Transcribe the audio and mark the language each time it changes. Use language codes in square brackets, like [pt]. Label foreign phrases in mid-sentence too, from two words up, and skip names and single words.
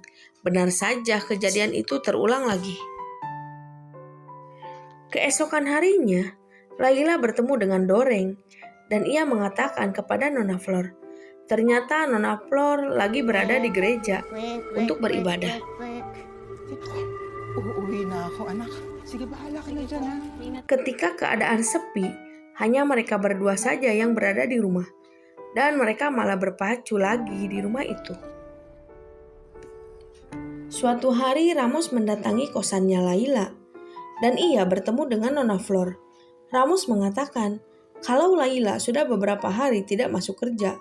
[id] Benar saja kejadian itu terulang lagi. Keesokan harinya, Layla bertemu dengan Doreng dan ia mengatakan kepada Nona Flor. Ternyata Nona Flor lagi berada di gereja untuk beribadah. [tl] Uuwi na ako, anak. Sige, bahala ka na dyan, ha? [id] Ketika keadaan sepi, hanya mereka berdua saja yang berada di rumah. Dan mereka malah berpacu lagi di rumah itu. Suatu hari Ramos mendatangi kosannya Layla. Dan ia bertemu dengan Nona Flor. Ramos mengatakan kalau Layla sudah beberapa hari tidak masuk kerja.